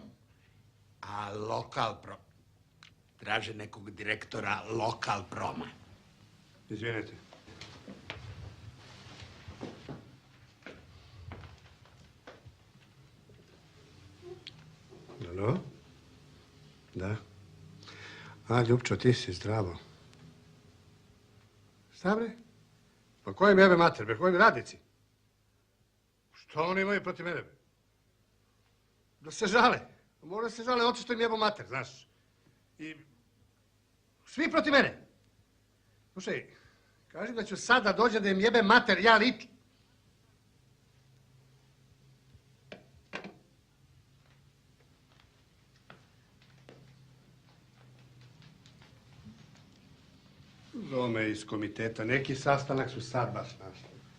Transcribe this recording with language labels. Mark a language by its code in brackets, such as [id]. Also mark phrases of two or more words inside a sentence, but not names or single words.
[sr] А локал пром. Траже неког директора локал прома. Извинете. Ало? Да. Ljupčo, ti si zdravo. Šta bre? Pa koji mi jebe mater, bre, koji mi radnici? Што они имају против мене, бе? Да се жале. Може да се жале, оце што им јебо матер, знаеш. И... Сви против мене. Слушај, кажи да ќе сад да доđe да им јебе матер, ја лично. Зоме из комитета, неки састанак су сад баш нашли.